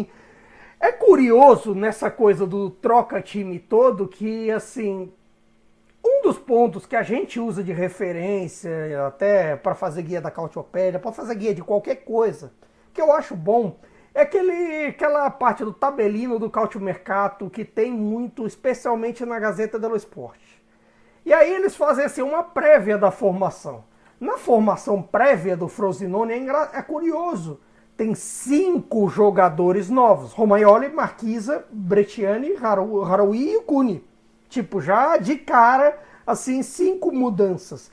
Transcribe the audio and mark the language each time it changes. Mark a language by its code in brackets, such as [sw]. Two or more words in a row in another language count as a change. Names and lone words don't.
[pt] É curioso nessa coisa do troca-time todo que, assim, um dos pontos que a gente usa de referência, até para fazer guia da Cautiopédia, para fazer guia de qualquer coisa, que eu acho bom, é aquela parte do tabelino do Cautiomercato que tem muito, especialmente na Gazeta dello Sport. E aí eles fazem assim, uma prévia da formação. Na formação prévia do Frosinone é curioso. Tem 5 jogadores novos. Romagnoli, Marquisa, Bresciani, Haroui e o Cuni. Tipo, já de cara, assim, 5 mudanças.